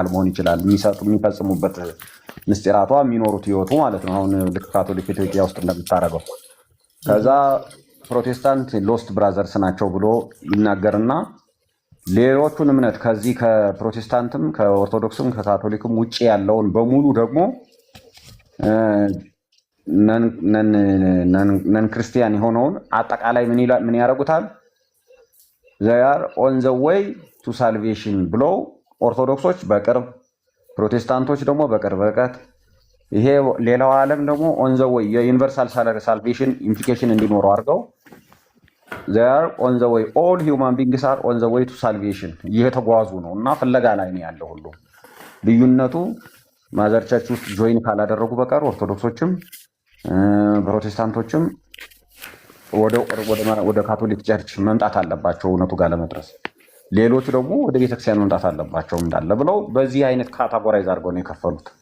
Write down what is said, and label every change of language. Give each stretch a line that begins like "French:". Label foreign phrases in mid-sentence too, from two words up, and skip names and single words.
Amharic: መሆን ይችላል። የሚፈጽሙበት ምስጢራቷ የሚኖሩት ህይወቱ ማለት ነው። አሁን ልክ ካቶሊክ ኢትዮጵያ ውስጥ እንደምታደርገው። ከዛ ፕሮቴስታንት
English: lost brothers
Amharic: ናቸው ብሎ ይናገርና ሌሎቹን እምነት ከዚህ ከፕሮቴስታንትም ከኦርቶዶክስም ከካቶሊክም ውጭ ያለውን በሙሉ ደግሞ
English: non Christian
Amharic: የሆነውን አጠቃላይ ምን ያደርጉታል?
English: they are on the way to salvation
Amharic: ብሎ ኦርቶዶክሶች በቅርብ ፕሮቴስታንቶች ደግሞ በቅርብ ርቀት ይሄ ሌላው ዓለም ደግሞ
English: on the way
Amharic: የዩኒቨርሳል salvation implication እንዲኖረው አድርገው
English: they are on the way all human beings are on the way to salvation
Amharic: እየተጓዙ ነው እና ፍለጋ ላይ ነው ያለው ሁሉ። ልዩነቱ
English: mother church
Amharic: ውስጥ ጆይን ካላደረጉ በቀር ኦርቶዶክሶችም ፕሮቴስታንቶችም ወደ ካቶሊክ ቸርች መምጣት አለባቸው እውነቱ ጋር ለመድረስ። ሌሎቹ ደግሞ ወደ ቤተክርስቲያን መምጣት አለባቸው እንዳለ ብለው በዚህ አይነት ካታጎራይዝ አድርገው ነው የከፈሉት።